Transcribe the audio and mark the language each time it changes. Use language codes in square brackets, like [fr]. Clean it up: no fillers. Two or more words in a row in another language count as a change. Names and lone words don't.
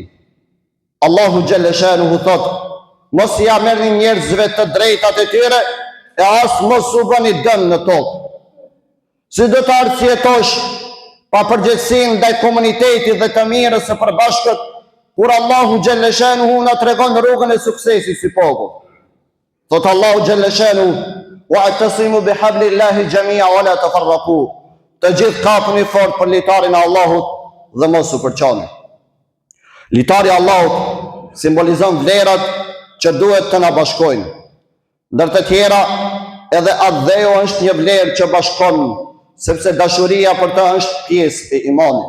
[sq] Allahu [ar] جل شأنه [sq] thotë: "Mos ja merrni njerëzve të drejtat e tyre e as mos u bëni dëm në tokë." Si do të arsyetosh pa përgjegjësinë ndaj komunitetit dhe të mirës së përbashkët, kur Allahu [ar] جل شأنه [sq] na tregon rrugën e suksesit si popull. Thotë Allahu [ar] جل شأنه: "واعتصموا بحبل الله جميعا ولا تفرقوا." [sq] Të gjithë kapuni fort për litarin e Allahut dhe mos u përçani. Litari i Allahut simbolizon vlerat që duhet të na bashkojnë. Ndër të tjera, edhe adheu është një vlerë që bashkon, sepse dashuria për të është pjesë e imanit.